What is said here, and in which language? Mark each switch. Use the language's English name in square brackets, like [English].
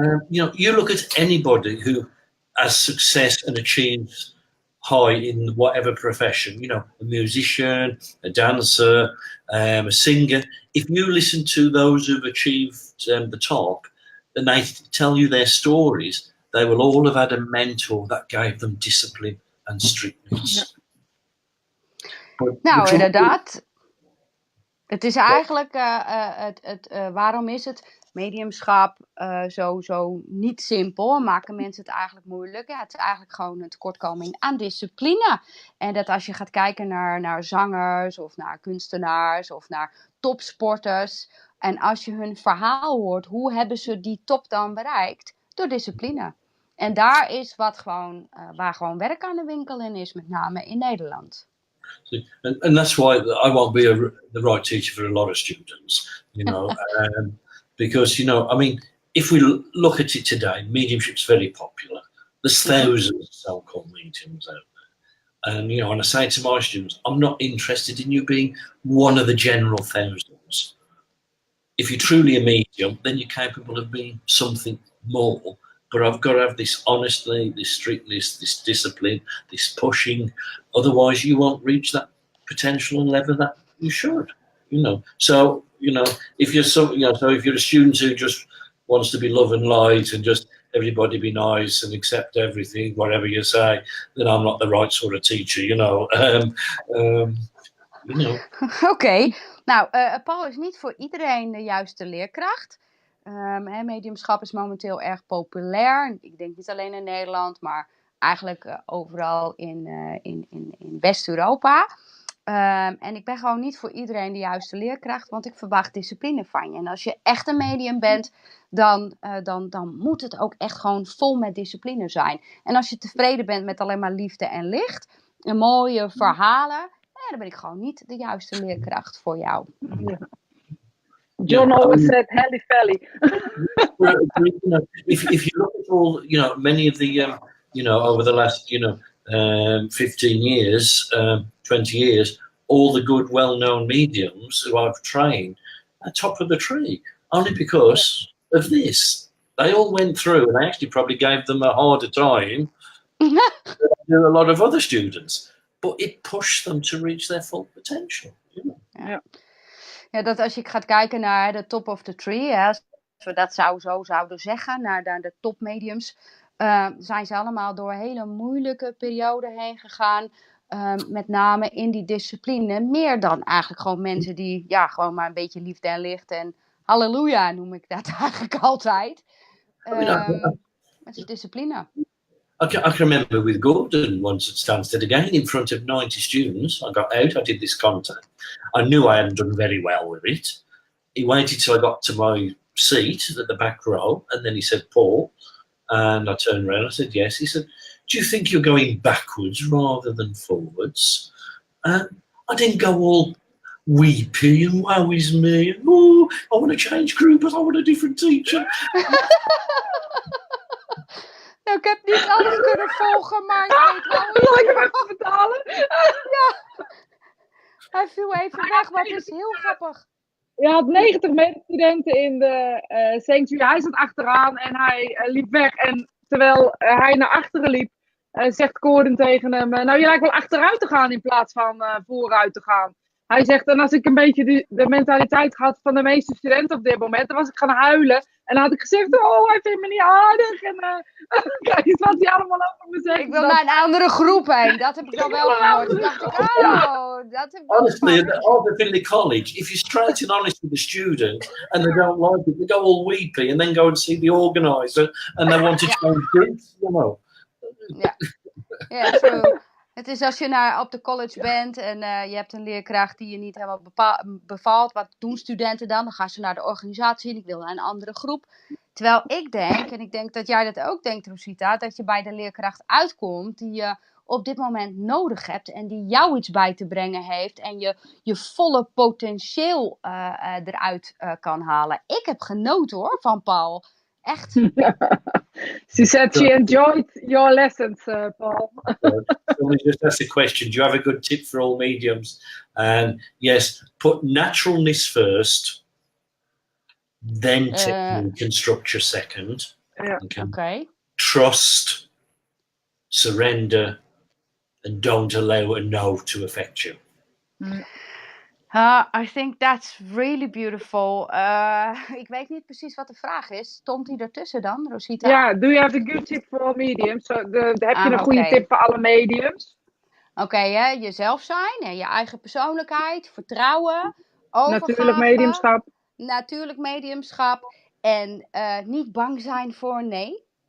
[English] You look at anybody who has success and achieves high in whatever profession, you know, a musician, a dancer, a singer. If you listen to those who've achieved the top and they tell you their stories, they will all have had a mentor that gave them discipline and strictness. [Dutch] Nou, inderdaad. Het is eigenlijk, waarom is het mediumschap zo niet simpel? Maken mensen het eigenlijk moeilijk? Ja, het is eigenlijk gewoon een tekortkoming aan discipline. En dat als je gaat kijken naar zangers of naar kunstenaars of naar topsporters. En als je hun verhaal hoort, hoe hebben ze die top dan bereikt? Door discipline. En daar is waar gewoon werk aan de winkel in is, met name in Nederland. [English] And that's why I won't be the right teacher for a lot of students, you know, because, you know, I mean, if we look at it today, mediumship's very popular. There's thousands of so-called mediums out there. And, you know, and I say to my students, I'm not interested in you being one of the general thousands. If you're truly a medium, then you're capable of being something more. But I've got to have this honesty, this strictness, this discipline, this pushing. Otherwise, you won't reach that potential and level that you should. You know. So you know, if you're if you're a student who just wants to be love and light and just everybody be nice and accept everything, whatever you say, then I'm not the right sort of teacher. You know. You know. [Dutch] Oké. Nou, Paul is niet voor iedereen de juiste leerkracht. Mediumschap is momenteel erg populair. Ik denk niet alleen in Nederland, maar eigenlijk overal in West-Europa. En ik ben gewoon niet voor iedereen de juiste leerkracht, want ik verwacht discipline van je. En als je echt een medium bent, dan moet het ook echt gewoon vol met discipline zijn. En als je tevreden bent met alleen maar liefde en licht en mooie verhalen, dan ben ik gewoon niet de juiste leerkracht voor jou. Ja. [English] John always said "Helly Felly." If you look at all, you know, many of the, over the last, 15 years, 20 years, all the good, well-known mediums who I've trained are top of the tree, only because of this. They all went through, and I actually probably gave them a harder time than I do a lot of other students. But it pushed them to reach their full potential. You know? [Dutch] Ja, dat als je gaat kijken naar de [English] top of the tree, [Dutch] hè, als we dat zo zouden zeggen, naar de topmediums, zijn ze allemaal door een hele moeilijke periode heen gegaan. Met name in die discipline. Meer dan eigenlijk gewoon mensen die gewoon maar een beetje liefde en licht en halleluja noem ik dat eigenlijk altijd. Het is discipline. [English] I can remember with Gordon once at Stansted again in front of 90 students. I got out, I did this contact. I knew I hadn't done very well with it. He waited till I got to my seat at the back row, and then he said, Paul, and I turned around and I said, yes. He said, do you think you're going backwards rather than forwards? I didn't go all weepy and woe is me. And, oh, I want to change group, but I want a different teacher. [Dutch] Nou, ik heb niet alles kunnen volgen, maar ik weet wel. Zal ik hem even vertalen? Ja, hij viel even weg, maar het is heel grappig. Je had 90 medestudenten in de sanctuary. Hij zat achteraan en hij liep weg. En terwijl hij naar achteren liep, zegt Gordon tegen hem, nou, je lijkt wel achteruit te gaan in plaats van vooruit te gaan. Hij zegt, en als ik een beetje de mentaliteit had van de meeste studenten op dit moment, dan was ik gaan huilen. En dan had ik gezegd, oh, hij vindt me niet aardig. En kijk eens wat hij allemaal over me zegt. Ik wil naar een andere groep heen. Dat heb ik dan wel gehoord. Toen dacht ik, dat heb ik wel [English] honestly, in the college, if you're straight and honest with the student and they don't like it, they go all weepy and then go and see the organizer and they want to change things, you know. [Dutch] Ja, true. Het is als je op de college bent en je hebt een leerkracht die je niet helemaal bevalt. Wat doen studenten dan? Dan gaan ze naar de organisatie en ik wil naar een andere groep. Terwijl ik denk, en ik denk dat jij dat ook denkt, Rosita, dat je bij de leerkracht uitkomt die je op dit moment nodig hebt en die jou iets bij te brengen heeft en je volle potentieel eruit kan halen. Ik heb genoten hoor van Paul. Echt. [English] She said she enjoyed your lessons, Paul. Let me just ask the question. Do you have a good tip for all mediums? And yes, put naturalness first, then technique and structure second. Okay. Trust, surrender, and don't allow a no to affect you. I think that's really beautiful. [Dutch] Ik weet niet precies wat de vraag is. Stond die ertussen dan, Rosita? [English] Ja, do you have a good tip for all mediums? [Dutch] Heb je een goede tip voor alle mediums? Oké, jezelf zijn en je eigen persoonlijkheid, vertrouwen, overgave. Natuurlijk mediumschap. En niet bang zijn voor nee.